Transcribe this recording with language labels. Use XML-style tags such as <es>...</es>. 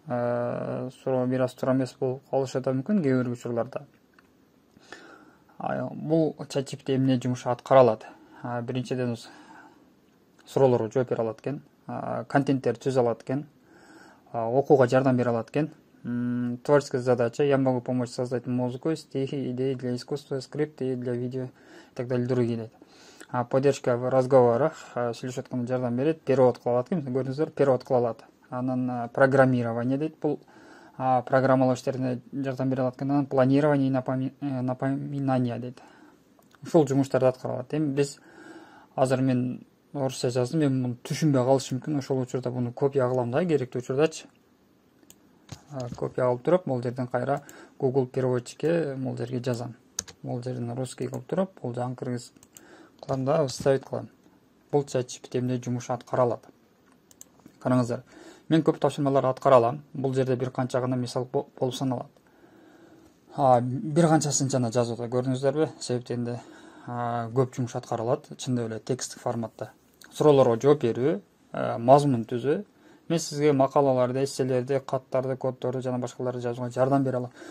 <ky>Суроо бир аз туура эмес болуп калышы да мүмкүн кээ бир учурларда. Бул ChatGPT эмне жумуш аткара алат? Биринчиден суроолорго жооп бере алат экен, контенттер түзө алат экен, окууга жардам бере алат экен.</ky> <ru>Творческая задача. Я могу помочь создать музыку, стихи, идеи для искусства, скрипты для видео и так далее, другие. Поддержка в разговорах,</ru> <ky>сүйлөшүп атканда жардам берет, перевод кыла алат экен, көрдүңүздөр, перевод кыла алат. Анан программирование дейт, бул программалоо иштерине жардам бере алат экен. Анан</ky> <ru>планирование и напоминание</ru> <ky>дейт. Ушул жумуштарды аткара алат. Эми биз азыр мен орусча жаздым, мен муну түшүнбөй калышым мүмкүн. Ошол учурда буну копия кылам да, керектүү учурдачы. Копия алып туруп, бул жерден кайра Google переводчикке бул жерге жазам. Бул жерден русский кылып туруп, бул жагын кыргыз кылам да, ставить кылам. Бул ChatGPT эмне жумуш аткара алат. Караңыздар, мен көп тапшырмаларды аткара алам. Бул жерде бир канча гана мисал болуп саналат. Бир канчасын жана жазууда көрдүңүздөрбү? Себептенде көп жумуш аткара алат, чындап эле текстик форматта. Суроолорго жооп берүү, мазмун түзүү. Мен сизге макалаларды, эсселерди, каттарды, коддорду жана башкаларды жазууга жардам бере алам.</ky>